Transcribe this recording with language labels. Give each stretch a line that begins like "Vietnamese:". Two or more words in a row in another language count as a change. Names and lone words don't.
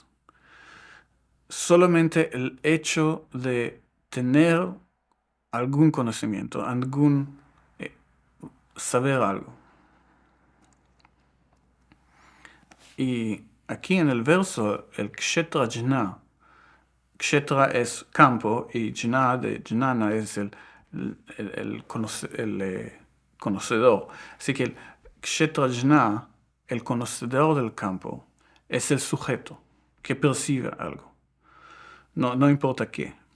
Spanish: Solamente el hecho de tener algún conocimiento, eh, saber algo. Y aquí en el verso, el kshetra jna, kshetra es campo y jna de jnana es el conocedor. Así que el kshetra jna, el conocedor del campo, es el sujeto que percibe algo. No importa qué.